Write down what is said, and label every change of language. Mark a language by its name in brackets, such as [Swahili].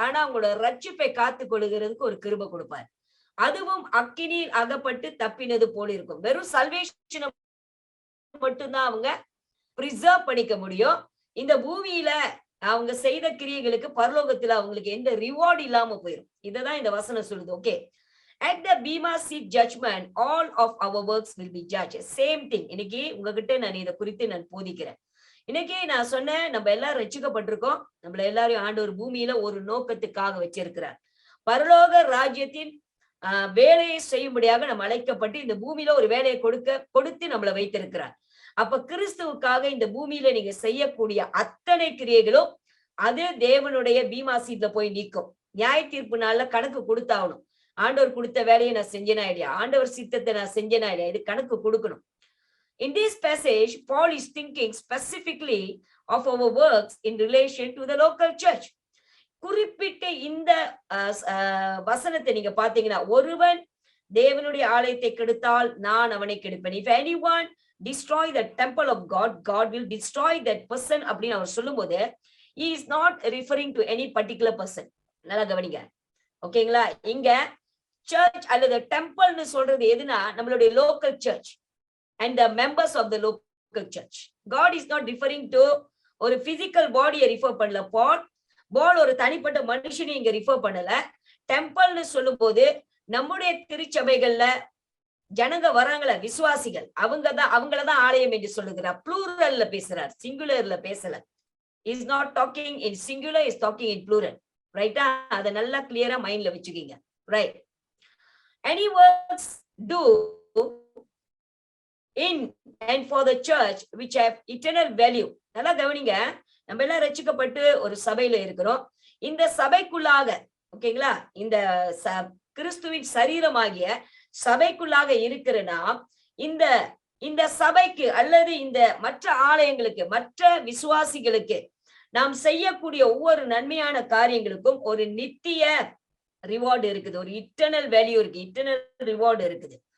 [Tamil] ஆனா அவங்களோட ரட்சிப்பை காத்துக் கொள்கிறதுக்கு ஒரு கிருபை கொடுப்பார். அதுவும் அக்கினியில் அகப்பட்டு தப்பினது போல இருக்கும். வெறும் சல்வேஷன் மட்டும்தான் அவங்க பிரிசர்வ் பண்ணிக்க முடியும். இந்த பூமியில அவங்க செய்த கிரியைகளுக்கு பரலோகத்துல அவங்களுக்கு எந்த ரிவார்டு இல்லாம போயிடும். இததான் இந்த வசனம் சொல்லுது. [English] Okay, at the bema seat judgment all of our works will be judged. Same thing. [Tamil] இன்னைக்கு உங்ககிட்ட நான் இதை குறித்து நான் போதிக்கிறேன். இன்னைக்கு நான் சொன்னேன், நம்ம எல்லாரும் ரட்சிக்கப்பட்டிருக்கோம். நம்மள எல்லாரையும் ஆண்டவர் பூமியில ஒரு நோக்கத்துக்காக வச்சிருக்கிறார். பரலோக ராஜ்யத்தின் வேலையை செய்யும்படியாக நம்ம அழைக்கப்பட்டு இந்த பூமியில ஒரு வேலையை கொடுத்து நம்மளை வைத்திருக்கிறார். அப்ப கிறிஸ்துவுக்காக இந்த பூமியில நீங்க செய்யக்கூடிய அத்தனை கிரியைகளும் அது தேவனுடைய பீமா சீட்ல போய் நிற்கும். நியாய தீர்ப்பு நாள்ல கணக்கு கொடுத்தாகணும். ஆண்டவர் கொடுத்த வேலையை நான் செஞ்சேனா இல்லையா, ஆண்டவர் சித்தத்தை நான் செஞ்சேனா இல்லையா, இது கணக்கு கொடுக்கணும். [English] In this passage, Paul is thinking specifically of our works in relation to the local church. [Tamil] குறிப்பிட்ட இந்த வசனத்தை நீங்க பாத்தீங்கன்னா, ஒருவன் தேவனுடைய ஆலயத்தை கெடுத்தால் நான் அவனை கெடுப்பேன். [English] If anyone destroy the temple of God, God will destroy that person [Tamil] அப்படின்னு அவர் சொல்லும் போது [English] he is not referring to any particular person. [Tamil] நல்லா கவனிங்க, ஓகேங்களா? இங்க சர்ச் அல்லது டெம்பிள்னு சொல்றது எதுனா நம்மளுடைய local search [English] and the members of the local church. God is not referring to ஒரு physical bodyயை [Tamil] ரிஃபர் பண்ணல. பால் ஒரு தனிப்பட்ட மனுஷனை இங்க ரிஃபர் பண்ணல. டெம்பிள்னு சொல்லும் போது நம்முடைய திருச்சபைகள்ல ஜனங்க வராங்கள, விசுவாசிகள், அவங்களதான் ஆலயம் என்று சொல்லுகிறார். ப்ளூரல்ல பேசுறார், சிங்குலர்ல பேசல. [English] Is not talking in singular, is talking in plural. ரைட்டா? [Tamil] அதை நல்லா கிளியரா மைண்ட்ல வச்சுக்கீங்க. [English] Right. Any works do in and for the church which have eternal value. [Tamil] நல்லா கவனிங்க, நம்ம எல்லாம் ரட்சிக்கப்பட்டு ஒரு சபையில இருக்கிறோம். இந்த சபைக்குள்ளாக, ஓகேங்களா, இந்த கிறிஸ்துவின் சரீரமாகிய சபைக்குள்ளாக இருக்கிறனா இந்த சபைக்கு அல்லது இந்த மற்ற ஆலயங்களுக்கு, மற்ற விசுவாசிகளுக்கு நாம் செய்யக்கூடிய ஒவ்வொரு நன்மையான காரியங்களுக்கும் ஒரு நித்திய ரிவார்டு இருக்குது, ஒரு இட்டர்னல் வேல்யூ இருக்கு, இட்டர்னல் ரிவார்டு இருக்குது.